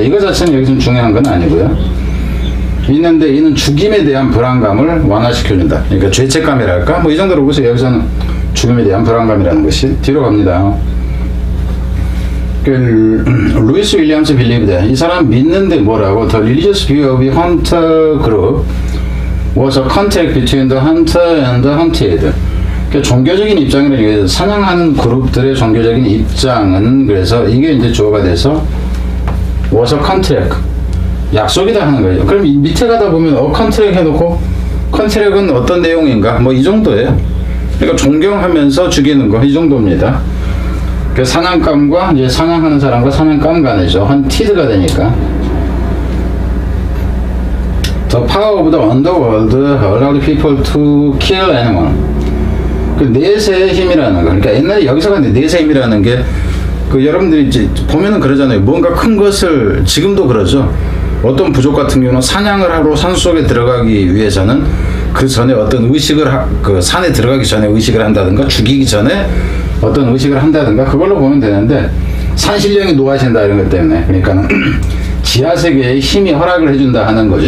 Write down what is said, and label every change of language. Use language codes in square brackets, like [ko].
[ko] 이거 자체는 여기서는 중요한 건 아니고요. 있는데 이는 죽임에 대한 불안감을 완화시켜준다. 그러니까 죄책감이랄까? 뭐 이 정도로 보세요. 여기서는 죽임에 대한 불안감이라는 것이. 뒤로 갑니다. 루이스 윌리엄스 빌리브드, 이 사람 믿는데 뭐라고? [en] The religious view of the hunter group was a contact between the hunter and the hunted. [ko] 종교적인 입장이라 얘기해서 사냥하는 그룹들의 종교적인 입장은, 그래서 이게 이제 주어가 돼서 [en] was a contract, [ko] 약속이다 하는 거예요. 그럼 밑에 가다 보면 contract 해놓고 contract은 어떤 내용인가 뭐 이 정도예요. 그러니까 존경하면서 죽이는 거, 이 정도입니다. 그 사냥감과 이제 사냥하는 사람과 사냥감 간이죠. hunted 되니까. [en] The power of the underworld allowed people to kill anyone. [ko] 그 내세의 힘이라는 거. 그러니까 옛날에 여기서가 내세의 힘이라는 게, 그 여러분들이 이제 보면은 그러잖아요. 뭔가 큰 것을, 지금도 그러죠. 어떤 부족 같은 경우는 사냥을 하러 산속에 들어가기 위해서는 그 전에 어떤 의식을 그 산에 들어가기 전에 의식을 한다든가, 죽이기 전에 어떤 의식을 한다든가, 그걸로 보면 되는데, 산신령이 노하신다 이런 것 때문에, 그러니까 지하세계의 힘이 허락을 해준다 하는 거죠.